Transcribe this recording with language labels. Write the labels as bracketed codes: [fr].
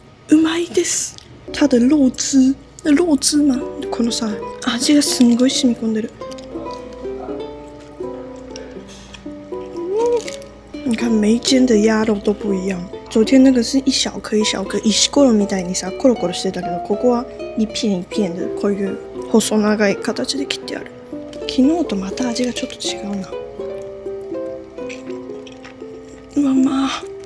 [ja] うまいです。ただ肉汁嘛，このさ、味がすんごい染み込んでる。 [zh] 你看每一間的鴨肉都不一樣。 [ja] 昨天那個是一小顆一小顆石ころみたいにさコロコロしてたけど、ここは一片一片でこういう細長い形で切ってある。昨日とまた味がちょっと違うな。うわまあ。